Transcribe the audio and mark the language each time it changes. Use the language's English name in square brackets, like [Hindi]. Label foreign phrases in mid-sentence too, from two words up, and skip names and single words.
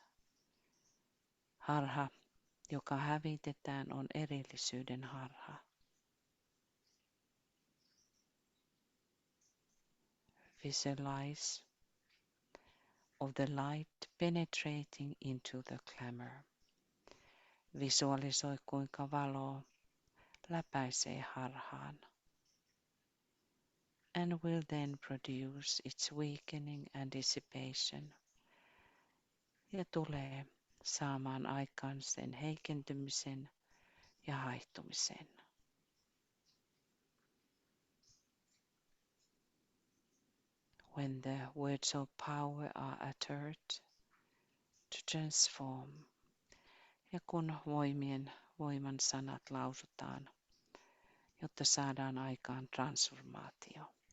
[Finnish] Harha, joka hävitetään, on erillisyyden harha. [English] Visualize of the light penetrating into the glamour. [Finnish] Visualisoi, kuinka valo läpäisee harhaan. [English] And will then produce its weakening and dissipation. [Finnish] Ja tulee saamaan aikaan sen heikentymisen ja haihtumisen. [English] When the words of power are uttered, to transform. [Finnish] Ja kun voiman sanat lausutaan, jotta saadaan aikaan transformaatio.